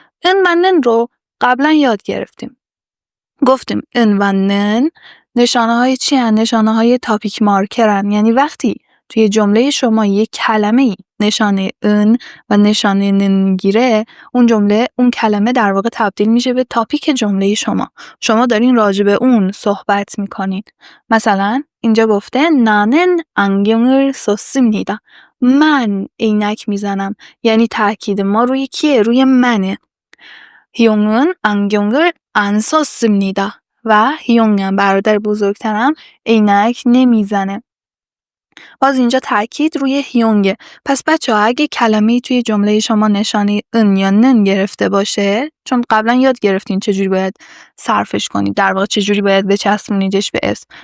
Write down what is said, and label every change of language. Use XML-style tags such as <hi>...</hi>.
<fa>ان و نن رو قبلا یاد گرفتیم. گفتیم ان و نن نشانه های چی هن؟ نشانه های تاپیک مارکرن، یعنی وقتی توی جمله شما یک کلمه نشانه ان و نشانه نن میگیره، اون کلمه در واقع تبدیل میشه به تاپیک جمله شما دارین راجع به اون صحبت میکنین. مثلا اینجا گفته</fa> <ko>나는 안경을 썼습니다.</ko> <fa>من عینک میزنم، یعنی تاکید ما روی کیه؟ روی منه.</fa> <ko>희용은 안경을 안 썼습니다.</ko> <fa>و 희용은 برادر بزرگترم عینک نمیزنه. باز اینجا تاکید روی 희용ه. پس بچه ها اگه کلمه‌ای توی جمله شما نشانه ان یا نن گرفته باشه، چون قبلا یاد گرفتین چجوری باید صرفش کنید، در واقع چجوری باید بچسبونیدش به اسم.</fa>